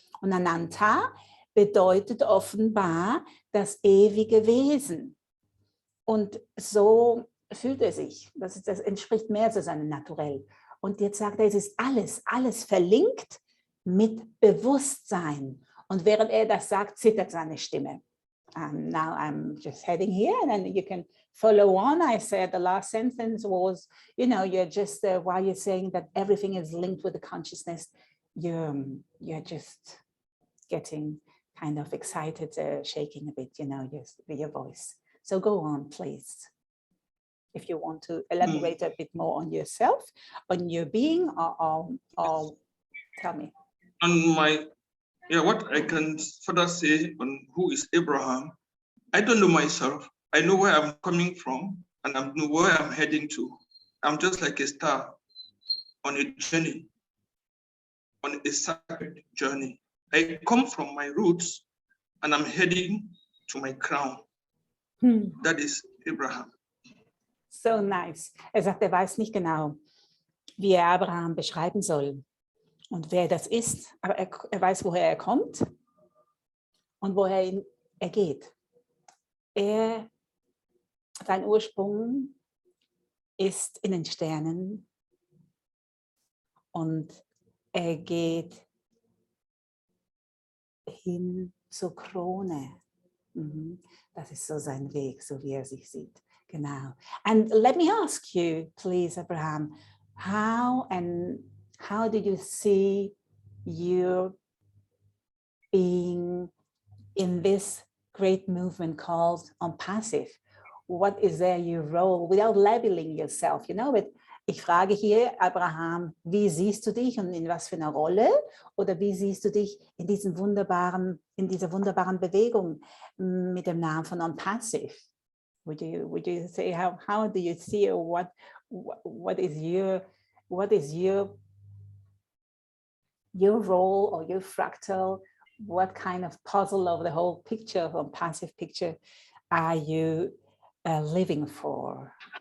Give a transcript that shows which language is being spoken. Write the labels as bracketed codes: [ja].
[de] Und Ananta bedeutet offenbar das ewige Wesen. Und so fühlt er sich. Das entspricht mehr zu seinem Naturell. Und jetzt sagt er, es ist alles verlinkt mit Bewusstsein. Und während er das sagt, zittert seine Stimme. [en] Now I'm just heading here, and then you can follow on. I said the last sentence was, you're just, while you're saying that everything is linked with the consciousness, you're just getting kind of excited, shaking a bit, your voice. So go on, please. If you want to elaborate a bit more on yourself, on your being, or tell me. On what I can further say on who is Abraham, I don't know myself. I know where I'm coming from, and I know where I'm heading to. I'm just like a star on a journey, on a sacred journey. I come from my roots, and I'm heading to my crown. That is Abraham. So nice. [de] Er sagt, er weiß nicht genau, wie er Abraham beschreiben soll und wer das ist, aber er weiß, woher er kommt und woher er geht. Sein Ursprung ist in den Sternen und er geht hin zur Krone. Das ist so sein Weg, so wie er sich sieht. Genau. [en] And let me ask you, please, Abraham, how do you see you being in this great movement called ONPASSIVE? What is there your role, without labeling yourself, but [de] ich frage hier, Abraham, wie siehst du dich und in was für einer Rolle? Oder wie siehst du dich in dieser wunderbaren Bewegung mit dem Namen von ONPASSIVE? [en] Would you say how do you see, or what is your role or your fractal? What kind of puzzle of the whole picture, of ONPASSIVE picture, are you living for?